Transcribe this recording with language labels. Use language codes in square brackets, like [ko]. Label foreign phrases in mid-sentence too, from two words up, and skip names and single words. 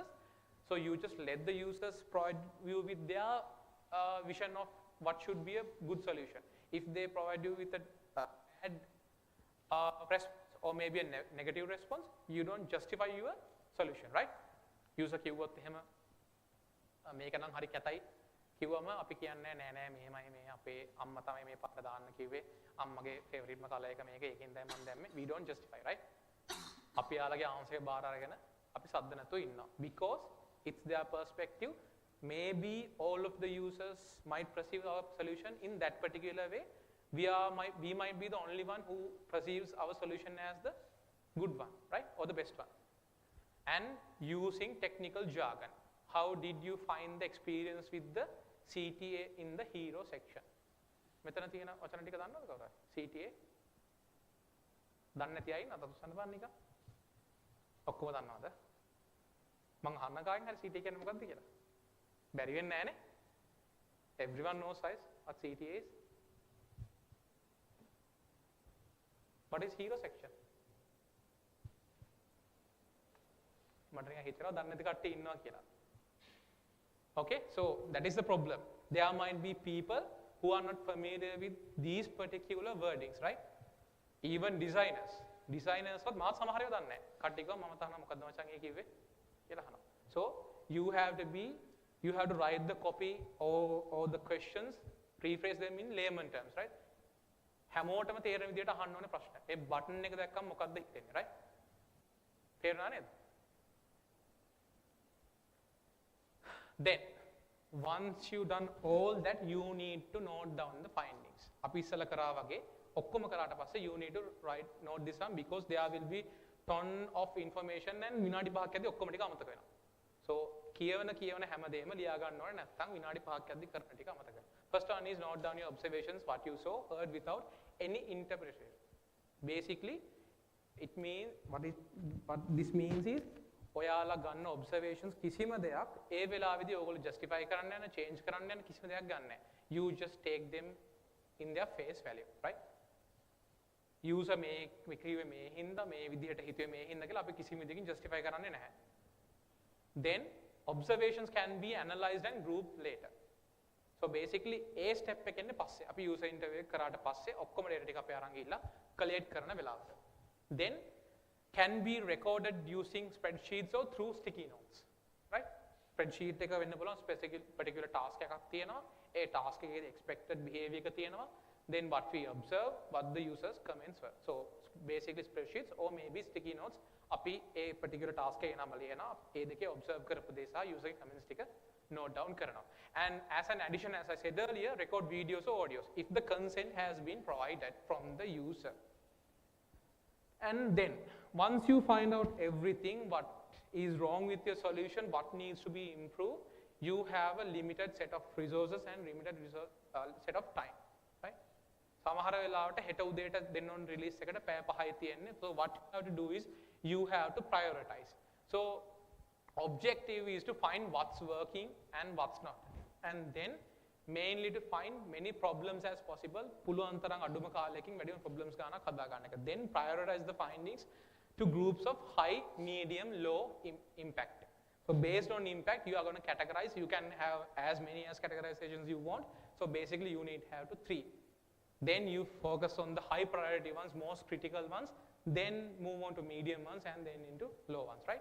[en] So you just let the users provide you with their vision of what should be a good solution. If they provide you with a bad response or maybe a negative response, you don't justify your solution, right? [si] User කිව්වොත් එහෙම මේක නම් හරි කැතයි කිව්වම අපි කියන්නේ නෑ නෑ මෙහෙමයි මේ අපේ අම්මා තමයි මේ පාට දාන්න කිව්වේ අම්මගේ [en] favoriteම color [si] එක මේක ඒකෙන් තමයි මම දැම්මේ. [en] We don't justify, right? [si] අපි යාළගේ ආන්සර් එක බාර අරගෙන අපි සද්ද නැතුව ඉන්නවා [en] because it's their perspective. Maybe all of the users might perceive our solution in that particular way. We might be the only one who perceives our solution as the good one, right? Or the best one. And using technical jargon. How did you find the experience with the CTA in the hero section? [si] මෙතන තියෙන වචන ටික දන්නවද කවුරුහරි? CTA දන්නේ නැති අය නතර උස්සන්න බලන්න නිකන්. ඔක්කොම දන්නවද? මං අහන්න කාගෙන් හරි CTA කියන්නේ මොකක්ද කියලා. බැරි වෙන්නේ නැහනේ. [en] Everyone knows guys what CTA is. What is hero section? [si] මට නිකන් හිතෙනවා දන්නේ නැති කට්ටිය ඉන්නවා කියලා. [en] Okay, so that is the problem. There might be people who are not familiar with these particular wordings, right? Even designers [si] වත් මාත් සමහර ඒවා දන්නේ නැහැ. කට්ටිය කිව්වා මම තාම මොකද්ද මචං ඒ කිව්වේ කියලා අහනවා. [en] So you have to write the copy or the questions, rephrase them in layman terms, right? [si] හැමෝටම තේරෙන විදිහට අහන්න ඕනේ ප්‍රශ්න. මේ බටන් එක දැක්කම මොකද්ද හිතෙන්නේ, right? තේරුණා නේද? [en] Then, once you done all that, you need to note down the findings. [si] අපි ඉස්සලා කරා වගේ ඔක්කොම කරාට පස්සේ [en] you need to note this down because there will be ton of information and [si] විනාඩි 5ක් යද්දී ඔක්කොම ටික අමතක වෙනවා. So කියවන හැමදේම ලියා ගන්න ඕනේ නැත්නම් විනාඩි 5ක් යද්දී කරන ටික අමතක වෙනවා. [en] First one is note down your observations, what you saw, heard without any interpretation. Basically, it means what this means is [si] ඔයාලා ගන්න observations කිසිම දෙයක් ඒ වෙලාවේදී ඔයගොල්ලෝ justify කරන්න යන change කරන්න යන කිසිම දෙයක් ගන්න නැහැ. [en] You just take them in their face value, right? [si] User මේ කිව්වේ මේ හින්දා මේ විදිහට හිතුවේ මේ හින්දා කියලා අපි කිසිම දෙයකින් justify කරන්නේ නැහැ. [en] Then observations can be analyzed and grouped later. So basically a step [si] එක එන්නේ පස්සේ. අපි [en] user interview [si] එක කරාට පස්සේ ඔක්කොම data ටික අපි අරන් ගිහිල්ලා collect කරන වෙලාවට. [en] Then can be recorded using spreadsheets or through sticky notes, right? [si] Spreadsheet එක වෙන්න පුළුවන් [en] specific particular task [si] එකක් තියෙනවා. ඒ task එකේ [en] expected behavior [si] එක තියෙනවා. [en] Then what we observe, what the users comments were. So basically spreadsheets or maybe sticky notes. [si] අපි ඒ [en] particular task [si] එකේ නම ලියනවා. ඒ දෙකේ observe කරපු දේ සහ [en] user comments [si] ටික [en] note down [si] කරනවා. [en] And as an addition, as I said earlier, record videos or audios if the consent has been provided from the user. And then once you find out everything, what is wrong with your solution, what needs to be improved, you have a limited set of resources and limited set of time, right? [si] සමහර වෙලාවට හෙට උදේට දෙන්න ඕන release එකට පැය 5යි තියෙන්නේ. [en] So what you have to do is you have to prioritize. So objective is to find what's working and what's not, and then mainly to find many problems as possible. [si] පුළුවන් තරම් අඩුම කාලයකින් වැඩිම problems ගන්නක් හදා ගන්න එක. [en] Then prioritize the findings, to groups of high, medium, low impact. So based on impact, you are going to categorize. You can have as many as categorizations you want. So basically, you need to have to 3. Then you focus on the high priority ones, most critical ones, then move on to medium ones and then into low ones, right?